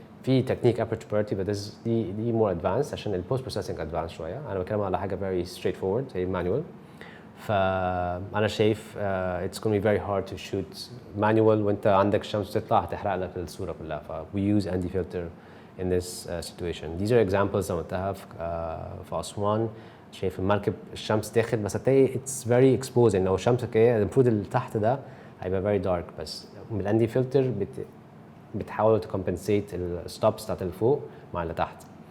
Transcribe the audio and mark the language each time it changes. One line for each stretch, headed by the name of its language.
Arabic: في تكنيك aperture priority بس دي more advanced عشان البوست بروسيسنج advanced شويه. انا بتكلم على حاجه very straightforward هي مانوال. فانا شايف it's going to be very hard to shoot manual وانت عندك الشمس تطلع هتحرق لك الصوره كلها.
English: ف we use ND filter in this situation. These are examples عملتها في أسوان.
Arabic: شايف المركب الشمس داخل، بس هتلاقي it's very exposed. لو الشمس كده المفروض اللي تحت ده هيبقى very dark، بس من ND filter بتحاول تكمبنسيت الستوبس بتاعت اللي فوق مع اللي تحت.